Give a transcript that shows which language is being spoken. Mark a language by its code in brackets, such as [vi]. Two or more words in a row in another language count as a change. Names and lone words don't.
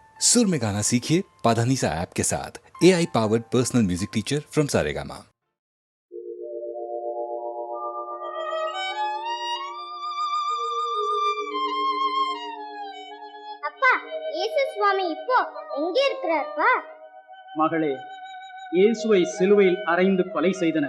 [hi] सुर में गाना सीखिए पाधानीसा ऐप के साथ। [en] AI powered personal music teacher from [hi] सारेगामा। [ta] அப்பா, இயேசு சுவாமி இப்போ எங்கே இருக்கிறார்ப்பா? மகளே, இயேசுவை சிலுவையில் அறைந்து கொலை செய்தனர்.